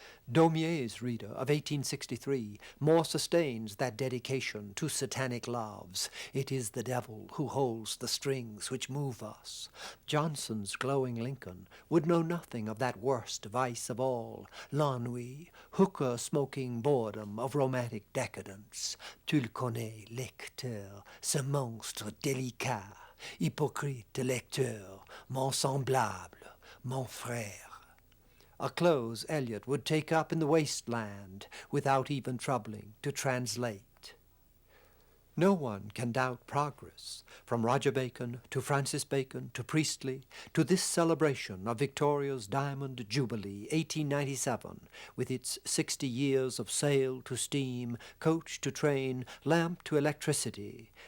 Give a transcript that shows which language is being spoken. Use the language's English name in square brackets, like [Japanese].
[English] Daumier's reader of 1863 more sustains that dedication to satanic loves. It is the devil who holds the strings which move us. Johnson's glowing Lincoln would know nothing of that worst vice of all, l'ennui, hookah-smoking boredom of romantic decadence. [French] Tu le connais, lecteur, ce monstre délicat, hypocrite lecteur, mon semblable, mon frère. [English] A close Eliot would take up in the wasteland without even troubling to translate. No one can doubt progress, from Roger Bacon to Francis Bacon to Priestley to this celebration of Victoria's Diamond Jubilee, 1897, with its 60 years of sail to steam, coach to train, lamp to electricity.